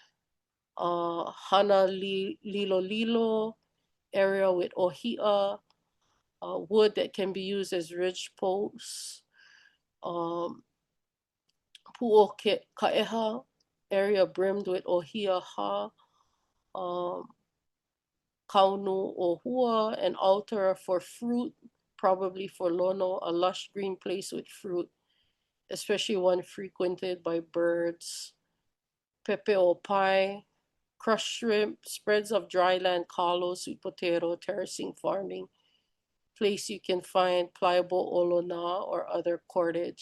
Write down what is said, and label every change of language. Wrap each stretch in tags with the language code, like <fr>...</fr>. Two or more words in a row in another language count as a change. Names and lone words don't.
<en>Hana Lilo area with ohia, wood that can be used as ridge posts. Pu'o Ka'eha, area brimmed with ohia ha. Kaunu o hua, an altar for fruit, probably for lono, a lush green place with fruit, especially one frequented by birds. Pepe o pai, crushed shrimp, spreads of dry land, kalo, sweet potato, terracing farming, place you can find pliable olona or other cordage.</en>